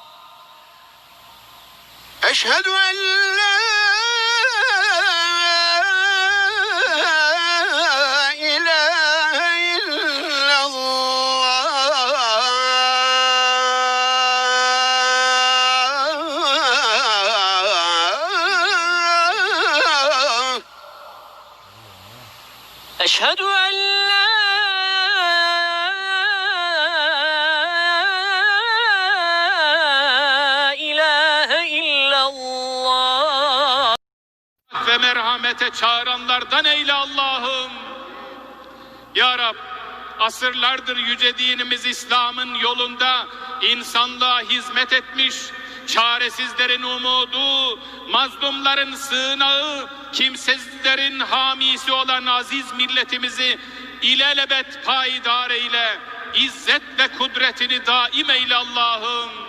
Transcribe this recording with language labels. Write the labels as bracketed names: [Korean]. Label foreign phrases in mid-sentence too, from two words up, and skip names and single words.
[Arabic] أشهد أن لا إله إلا الله. أشهد أن لا إله إلا الله. [Turkish] Ve merhamete çağıranlardan eyle Allah'ım. Ya Rab, asırlardır yüce dinimiz İslam'ın yolunda insanlığa hizmet etmiş, çaresizlerin umudu, mazlumların sığınağı, kimsesizlerin hamisi olan aziz milletimizi ilelebet payidar eyle, izzet ve kudretini daim eyle Allah'ım.